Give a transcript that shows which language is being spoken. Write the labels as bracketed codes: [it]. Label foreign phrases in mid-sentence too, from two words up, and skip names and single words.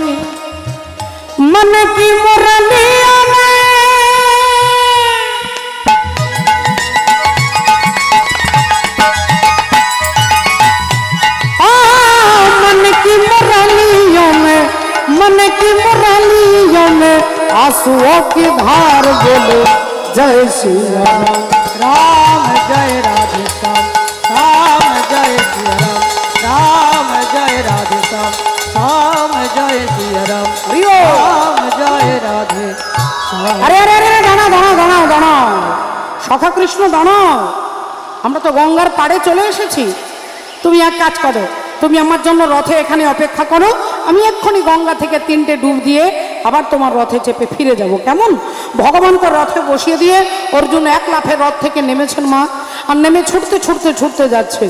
[hi] मन की मुरलिया में मन की मुरलियों में, मन की मुरलियों में आंसुओं की धार बोले जय श्री राम। राम जय राधे श्याम, राम जय श्री राम, राम जय राधे श्याम, राम जय श्री राम, राम जय राधे श्याम। [bn] अरे अरे अरे दाঁড়াও দাঁড়াও দাঁড়াও দাঁড়াও, সখা কৃষ্ণ দাঁড়াও, আমরা তো গঙ্গার পাড়ে চলে এসেছি। তুমি এক কাজ করো, তুমি আমার জন্য রথে এখানে অপেক্ষা করো, আমি এক্ষুনি গঙ্গা থেকে 3টে ডুব দিয়ে আবার তোমার রথে চেপে ফিরে যাব, কেমন? ভগবানকে রথে বসিয়ে দিয়ে অর্জুন এক লাফে রথ থেকে নেমেছেন মা, আর নেমে ছুটতে ছুটতে ছুটতে যাচ্ছে।